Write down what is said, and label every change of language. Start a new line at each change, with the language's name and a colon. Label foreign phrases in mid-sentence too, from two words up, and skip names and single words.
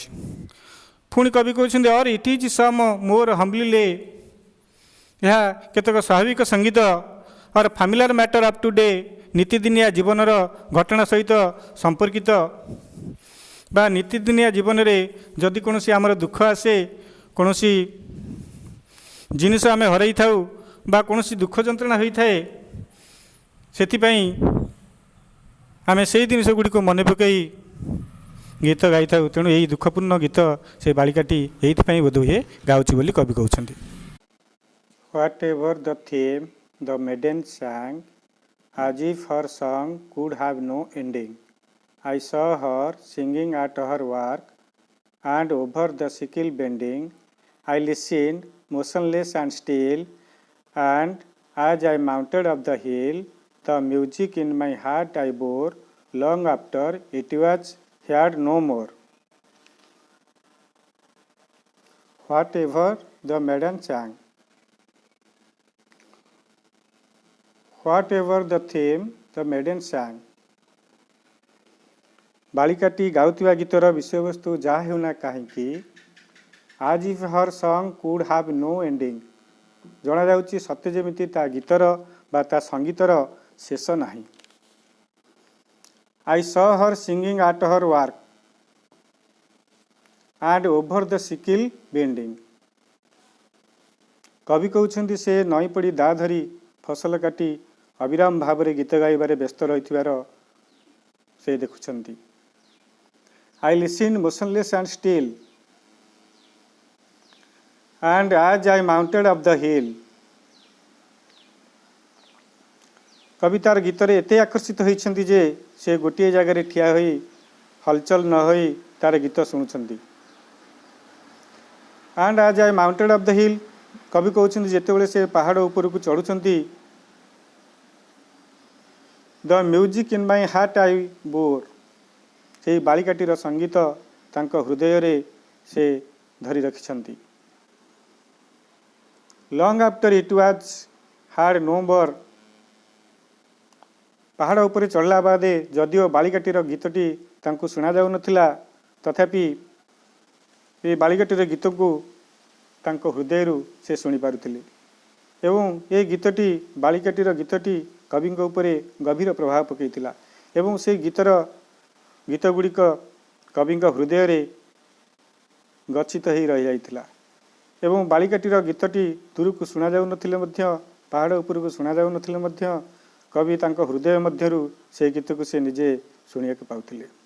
Odia: ପୁଣି କବି କହୁଛନ୍ତି
English: or it is some more humbly,
Odia: ଏହା କେତେକ ସ୍ୱାଭାବିକ ସଙ୍ଗୀତ,
English: or familiar matter up to day,
Odia: ନୀତିଦିନିଆ ଜୀବନର ଘଟଣା ସହିତ ସମ୍ପର୍କିତ ବା ନୀତିଦିନିଆ ଜୀବନରେ ଯଦି କୌଣସି ଆମର ଦୁଃଖ ଆସେ, କୌଣସି ଜିନିଷ ଆମେ ହରାଇଥାଉ ବା କୌଣସି ଦୁଃଖ ଯନ୍ତ୍ରଣା ହୋଇଥାଏ, ସେଥିପାଇଁ ଆମେ ସେହି ଜିନିଷ ଗୁଡ଼ିକୁ ମନେ ପକାଇ ଗୀତ ଗାଇଥାଉ। ତେଣୁ ଏହି ଦୁଃଖପୂର୍ଣ୍ଣ ଗୀତ ସେ ବାଳିକାଟି ଏଇଥିପାଇଁ ବୋଧହୁଏ ଗାଉଛି ବୋଲି କବି କହୁଛନ୍ତି।
English: Whatever the theme the maiden sang, as if her song could have no ending. I saw her singing at her work, and over the sickle bending. I listened, motionless and still, and as I mounted up the hill, the music in my heart I bore, long after it was heard no more. Whatever the maiden sang, whatever the theme, the maiden sang.
Odia: ବାଳିକାଟି ଗାଉଥିବା ଗୀତର ବିଷୟବସ୍ତୁ ଯାହା ହେଉନା କାହିଁକି,
English: as if her song could have no ending,
Odia: ଜଣାଯାଉଛି ସତେ ଯେମିତି ତା ଗୀତର ବା ତା ସଙ୍ଗୀତର ଶେଷ ନାହିଁ।
English: I saw her singing at her work, and over the sickle bending.
Odia: କବି କହୁଛନ୍ତି ସେ ନଈ ପଡ଼ି ଦା ଧରି ଫସଲ କାଟି ଅବିରାମ ଭାବରେ ଗୀତ ଗାଇବାରେ ବ୍ୟସ୍ତ ରହିଥିବାର ସେ ଦେଖୁଛନ୍ତି।
English: I listened motionless and still, and as I mounted up the hill.
Odia: କବି ତାର ଗୀତରେ ଏତେ ଆକର୍ଷିତ ହୋଇଛନ୍ତି ଯେ ସେ ଗୋଟିଏ ଜାଗାରେ ଠିଆ ହୋଇ ହଲଚଲ ନ ହୋଇ ତାର ଗୀତ ଶୁଣୁଛନ୍ତି।
English: and as I mounted up the hill,
Odia: କବି କହୁଛନ୍ତି ଯେତେବେଳେ ସେ ପାହାଡ଼ ଉପରକୁ ଚଢ଼ୁଛନ୍ତି,
English: the music in my heart I bore,
Odia: ସେହି ବାଳିକାଟିର ସଙ୍ଗୀତ ତାଙ୍କ ହୃଦୟରେ ସେ ଧରି ରଖିଛନ୍ତି।
English: long after it was heard no more,
Odia: ପାହାଡ଼ ଉପରେ ଚଢ଼ିଲା ବାଦେ ଯଦିଓ ବାଳିକାଟିର ଗୀତଟି ତାଙ୍କୁ ଶୁଣାଯାଉନଥିଲା, ତଥାପି ଏ ବାଳିକାଟିର ଗୀତକୁ ତାଙ୍କ ହୃଦୟରୁ ସେ ଶୁଣିପାରୁଥିଲେ ଏବଂ ଏ ଗୀତଟି ବାଳିକାଟିର ଗୀତଟି କବିଙ୍କ ଉପରେ ଗଭୀର ପ୍ରଭାବ ପକାଇଥିଲା ଏବଂ ସେ ଗୀତ ଗୁଡ଼ିକ କବିଙ୍କ ହୃଦୟରେ ଗଚ୍ଛିତ ହୋଇ ରହିଯାଇଥିଲା ଏବଂ ବାଳିକାଟିର ଗୀତଟି ଦୂରକୁ ଶୁଣାଯାଉନଥିଲେ ମଧ୍ୟ, ପାହାଡ଼ ଉପରକୁ ଶୁଣାଯାଉନଥିଲେ ମଧ୍ୟ କବି ତାଙ୍କ ହୃଦୟ ମଧ୍ୟରୁ ସେ ଗୀତକୁ ସେ ନିଜେ ଶୁଣିବାକୁ ପାଉଥିଲେ।